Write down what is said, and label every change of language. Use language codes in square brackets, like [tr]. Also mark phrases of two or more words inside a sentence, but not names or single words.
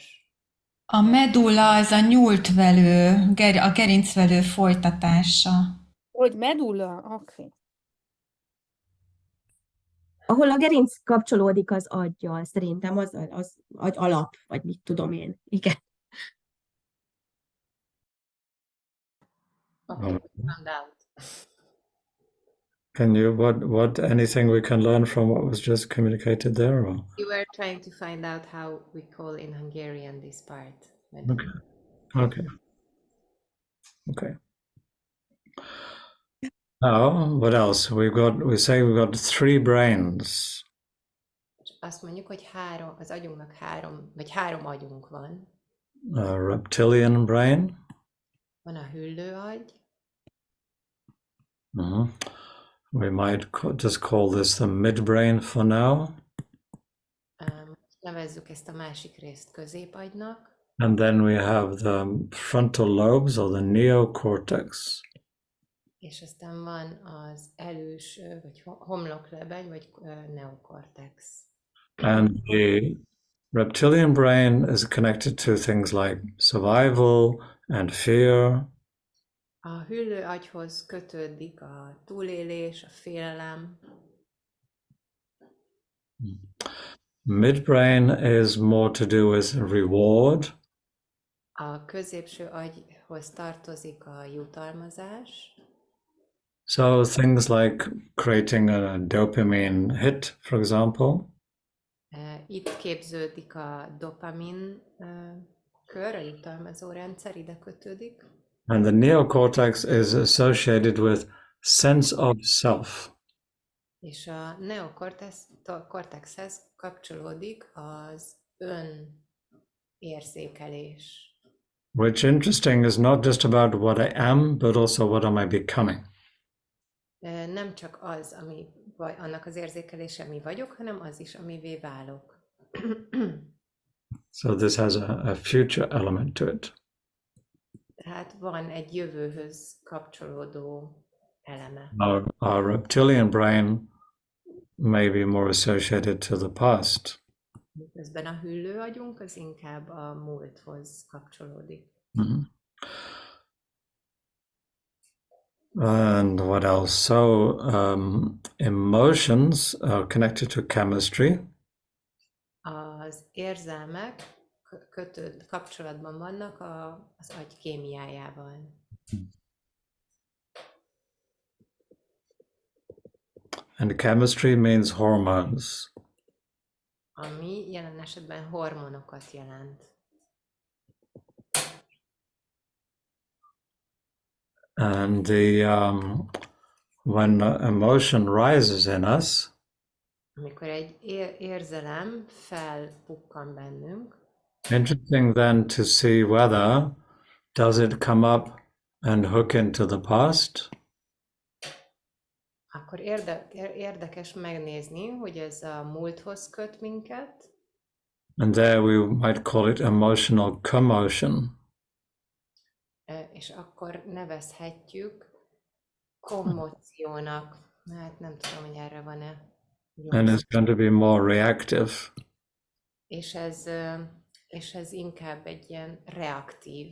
[hu] A medulla az a nyúltvelő, a gerincvelő folytatása. Hogy medulla? Oké. Ahol a gerinc kapcsolódik az aggyal, szerintem az agy alap, vagy mit tudom én. Igen. [en] Okay, found out. Can you what anything we can learn from what was just communicated there? Or? You were trying to find out how we call in Hungarian this part. Okay. Okay. Now, what else? We say we've got 3 brains. [hu] Azt mondjuk, hogy az agyunknak három agyunk van. [en] A reptilian brain. [hu] Van a hüllőagy, [en] We might just call this the midbrain for now. [hu] nevezzük ezt a másik részt középagynak, [en] And then we have the frontal lobes or the neocortex. [hu] és aztán van az előső, vagy homloklebeny, vagy neokortex. [en] And the reptilian brain is connected to things like survival and fear. [hu] A hüllőagyhoz kötődik a túlélés, a félelem. [en] Midbrain is more to do with reward. [hu] A középső agyhoz tartozik a jutalmazás. [en] So things like creating a dopamine hit, for example. [hu] Itt képződik a dopamin kör, a jutalmazó rendszer ide kötődik. [en] And the neocortex is associated with sense of self. [hu] És a neokortexhez kapcsolódik az önérzékelés. [en] Which interesting is not just about what I am, but also what am I becoming. [hu] Nem csak az, annak az érzékelése, ami vagyok, hanem az is, amivé válok. [en] So this has a future element to it. [hu] Tehát van egy jövőhöz kapcsolódó eleme. [en] Our reptilian brain may be more associated to the past. [hu] Közben a hüllőagyunk az inkább a múlthoz kapcsolódik. [en] And what else? So emotions are connected to chemistry. [hu] Az érzelmek kapcsolatban vannak az agy kémiájával. [en] And chemistry means hormones. [hu] Ami jelen esetben hormonokat jelent. [en] And when emotion rises in us, [hu] Amikor egy érzelem felpukkan bennünk, [en] interesting then to see whether does it come up and hook into the past, [hu] akkor érdekes megnézni, hogy ez a múlthoz köt minket, [en] and there we might call it emotional commotion. [hu] és akkor nevezhetjük kommóciónak. Hát nem tudom, hogy erre van-e. [en] And it's going to be more reactive. [hu] És ez inkább egy ilyen reaktív.